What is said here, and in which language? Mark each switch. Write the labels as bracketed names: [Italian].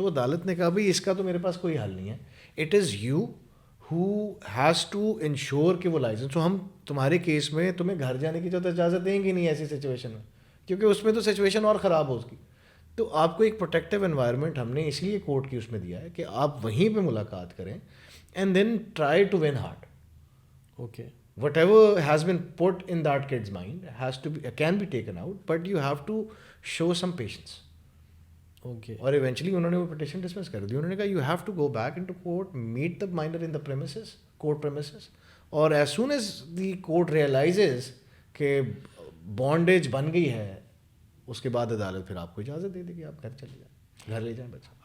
[Urdu] تو عدالت نے کہا بھائی اس کا تو میرے پاس کوئی حل نہیں ہے, [English] it is you who has to ensure [Urdu] کہ وہ لائسنس. تو ہم تمہارے کیس میں تمہیں گھر جانے کی تو اجازت دیں گے نہیں ایسی سچویشن میں, کیونکہ اس میں تو سچویشن اور خراب ہو اس کی. تو آپ کو ایک پروٹیکٹیو انوائرمنٹ ہم نے اسی لیے کورٹ کی اس میں دیا ہے کہ آپ وہیں پہ ملاقات کریں [English] And then try to win heart. Okay, whatever has been put in that kid's mind has to be can be taken out, but you have to show some patience. Okay, [Urdu] اور ایونچولی انہوں نے وہ petition dismiss کر دی. انہوں نے کہا [English] you have to go back into court, meet the minor in the premises, [Urdu] court premises, اور [English] as soon as the court realises [Urdu] کہ بانڈیج بن گئی ہے اس کے بعد عدالت پھر آپ کو اجازت دے دے کہ آپ گھر چلے جائیں, گھر لے جائیں بچہ.